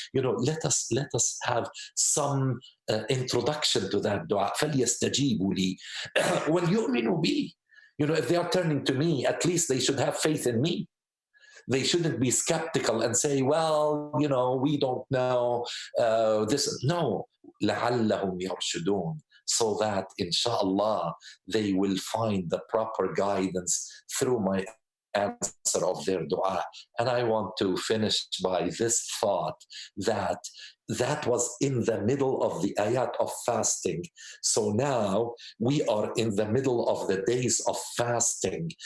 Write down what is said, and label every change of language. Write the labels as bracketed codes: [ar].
[en] Let us have some introduction to that dua. [ar] فَلْيَسْتَجِيبُوا لِي وَلْيُؤْمِنُوا بِي. [en] If they are turning to me, at least they should have faith in me. They shouldn't be skeptical and say, well, we don't know this. [ar] No, لَعَلَّهُمْ يَرْشُدُونَ. [en] So that, inshallah, they will find the proper guidance through my answer of their dua. And I want to finish by this thought that was in the middle of the ayat of fasting. So now we are in the middle of the days of fasting.